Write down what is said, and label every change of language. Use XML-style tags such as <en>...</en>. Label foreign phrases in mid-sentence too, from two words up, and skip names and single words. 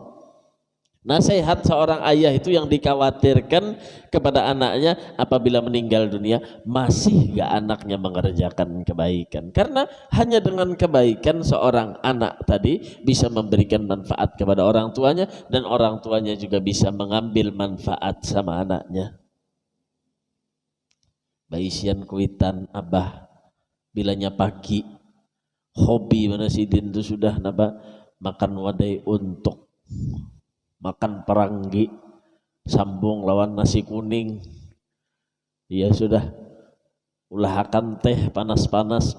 <id>Nasihat seorang ayah itu yang dikhawatirkan kepada anaknya apabila meninggal dunia, masih gak anaknya mengerjakan kebaikan. Karena hanya dengan kebaikan seorang anak tadi bisa memberikan manfaat kepada orang tuanya, dan orang tuanya juga bisa mengambil manfaat sama anaknya.</id> <bjn>Baisian kuitan abah bilanya pagi, hobi mana sidin itu sudah naba makan wadai untuk makan peranggi, sambung lawan nasi kuning. Ya sudah, ulahakan teh panas-panas.</bjn>